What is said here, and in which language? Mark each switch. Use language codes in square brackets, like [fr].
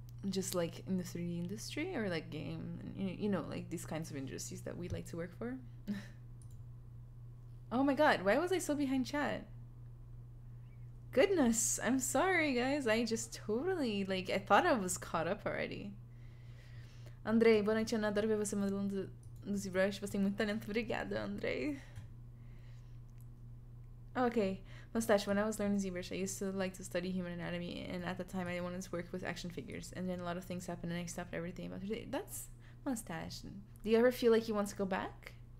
[en] Just like in the 3D industry or like game, you know, like these kinds of industries that we like to work for. Oh my god, why was I so behind chat? Goodness, I'm sorry guys, I just totally, like, I thought I was caught up already. [pt] Andrei, boa noite, Ana, adoro ver você modelando no ZBrush, você tem muito talento, obrigada, Andrei. [en] Okay, Mustache, when I was learning ZBrush, I used to like to study human anatomy, and at the time I wanted to work with action figures, and then a lot of things happened and I stopped everything about it. That's Mustache. Do you ever feel like you want to go back?